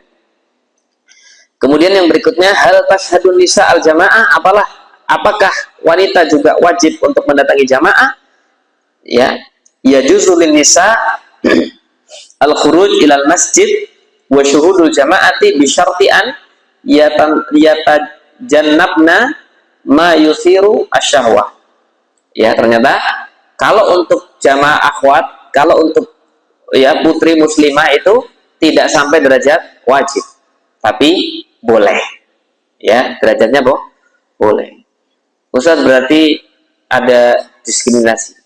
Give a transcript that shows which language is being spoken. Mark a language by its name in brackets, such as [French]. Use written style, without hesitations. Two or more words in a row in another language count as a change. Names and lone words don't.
[Indonesian] Kemudian yang berikutnya, [Arabic] هل تشهد النساء الجماعة, [Indonesian] apakah wanita juga wajib untuk mendatangi jamaah? [Arabic] Ya, يجوز للنساء الخروج إلى المسجد وشهود الجماعة بشرط أن يتجنبن ما يثير الشهوة. [Indonesian] Ya, ternyata kalau untuk jamaah akhwat, kalau untuk ya putri muslimah itu tidak sampai derajat wajib, tapi boleh, ya, derajatnya boleh. Ustaz, berarti ada diskriminasi?